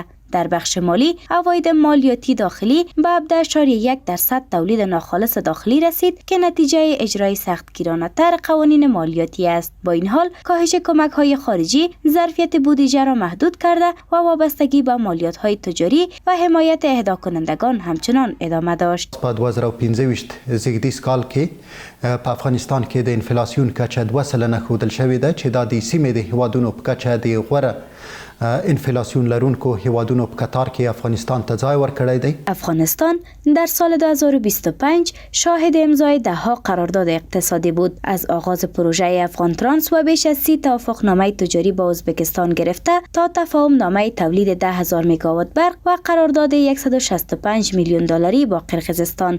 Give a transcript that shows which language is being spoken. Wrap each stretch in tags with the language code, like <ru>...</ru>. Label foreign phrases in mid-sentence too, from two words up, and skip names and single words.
<fa>در بخش مالی، عواید مالیاتی داخلی به 17.1% تولید ناخالص داخلی رسید که نتیجه اجرای سختگیرانه‌تر قوانین مالیاتی است. با این حال، کاهش کمک‌های خارجی ظرفیت بودجه را محدود کرده و وابستگی به مالیات‌های تجاری و حمایت اهدا کنندگان همچنان ادامه داشت.</fa> <ps>په 2025 زیږدیز کال کې په افغانستان کې د انفلاسیون کچه 2% ښودل شوې ده چې دا د سیمې د هیوادونو په کچه د غوره انفلاسیون لرونکو هیوادونو په کتار کې افغانستان ته ځای ورکړی دی.</ps> <fa>افغانستان در سال 2025 شاهد امضای 10 قرارداد اقتصادی بود. از آغاز پروژه افغان ترانس و بیش از 30 توافقنامه تجاری با ازبکستان گرفته تا تفاهم نامه تولید 10,000 مگاوات برق و قرارداد 165 میلیون دلاری با قرقیزستان.</fa>